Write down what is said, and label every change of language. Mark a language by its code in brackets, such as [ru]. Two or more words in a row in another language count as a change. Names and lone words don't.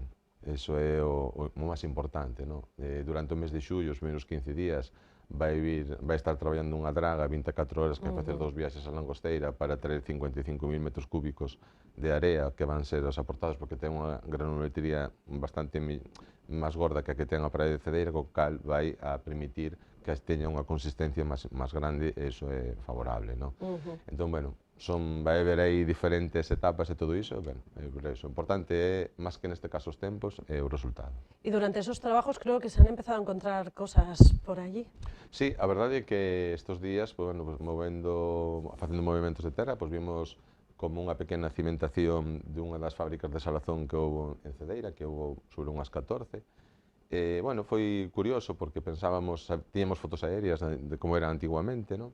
[gl] Eso é o máis importante, ¿no? Durante o mes de xullo, os menos 15 días, vai estar traballando unha draga 24 horas que vai facer 2 viaxes a Langosteira para traer 55.000 metros cúbicos de area que van ser os aportados porque ten unha granulometría bastante máis gorda que a que ten a praia de Cedeira, co cal vai a permitir que teña unha consistencia máis grande e iso é favorable, ¿no? Entón, bueno, vai haber aí diferentes etapas e todo iso, bueno, o importante é, máis que neste caso os tempos, é o resultado. [es] Y durante esos trabajos creo que se han empezado a encontrar cosas por allí. [gl] Sí, a verdade é que estes días, pues, bueno, pues, facendo movimentos de terra, pues, vimos como unha pequena cimentación de unha das fábricas de salazón que houve en Cedeira, que houve sobre unhas 14. Bueno, foi curioso porque pensábamos, tiñamos fotos aéreas de como era antiguamente, ¿no?